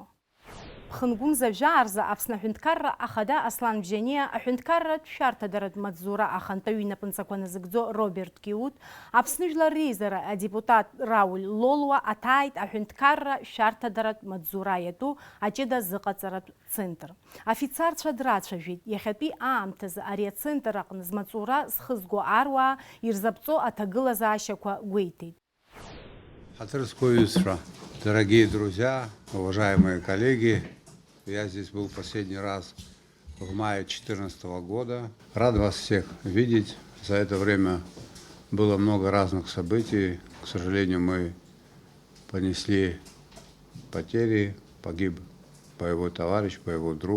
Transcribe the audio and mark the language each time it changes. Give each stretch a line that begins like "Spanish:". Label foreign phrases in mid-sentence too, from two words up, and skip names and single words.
Abkhazian: Ԥхынгәымза жәаарза Аԥсны аҳәынҭқарра ахада Аслан Бжьаниа, аҳәынҭқарратә шәарҭадаратә маҵзура ахантәаҩы инапынҵақәа назыгӡо Роберт Киут, Аԥсны Жәлар Реизара адепутат Рауль Лолуа аҭааит аҳәынҭқарра шәарҭадаратә маҵзура иатәу аҷыда зыҟаҵаратә центр. Афицарцәа драцәажәеит, иахьатәи аамҭазы ари ацентр аҟны змаҵура зхызго аруаа ирзаԥҵо аҭагылазаашьақәа гәеиҭеит.
Russian: Дорогие друзья, уважаемые коллеги, я здесь был последний раз в мае 2014 года. Рад вас всех видеть. За это время было много разных событий. К сожалению, мы понесли потери, погиб боевой товарищ, боевой друг.